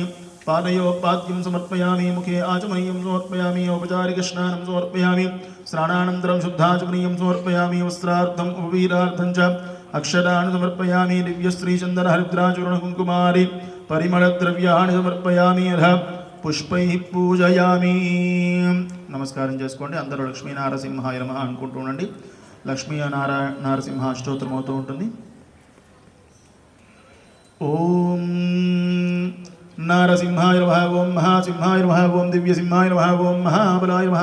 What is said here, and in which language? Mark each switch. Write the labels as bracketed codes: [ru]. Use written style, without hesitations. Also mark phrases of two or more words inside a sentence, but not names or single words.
[sa] पादयोः पाद्यं समर्पयामि। मुखे आचमनीयं समर्पयामि। औपचारिकस्नानं समर्पयामि। स्नानानन्तरं शुद्धाचमनीयं समर्पयामि। वस्त्रार्थम् उपवीरार्थं च अक्षराणि समर्पयामि। दिव्यश्रीचन्दनहरिद्राचूर्णकुङ्कुमारि परिमళद्रव्याणि समर्पयामि। अथ पुष्पैः पूजयामि। [te] నమస్కారం చేసుకోండి. అందరూ [sa] లక్ష్మీ నారసింహాయ నమః [te] అనుకుంటూ ఉండండి. లక్ష్మీ నారసింహ అష్టోత్తరం అవుతూ ఉంటుంది. [sa] ఓం నారసింహాయ నమః. ఓం మహాసింహాయ నమః. ఓం దివ్యసింహాయ నమః. ఓం మహాబలాయ నమః.